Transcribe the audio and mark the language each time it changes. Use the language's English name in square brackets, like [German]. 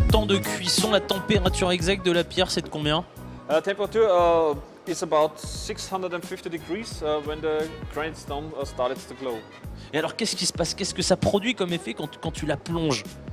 [French] de cuisson, la température exacte de la pierre, c'est de combien? [English] Temperature is about 650 degrees when the granite stone started to glow. [French] Et alors qu'est-ce qui se passe? Qu'est-ce que ça produit comme effet quand tu la plonges?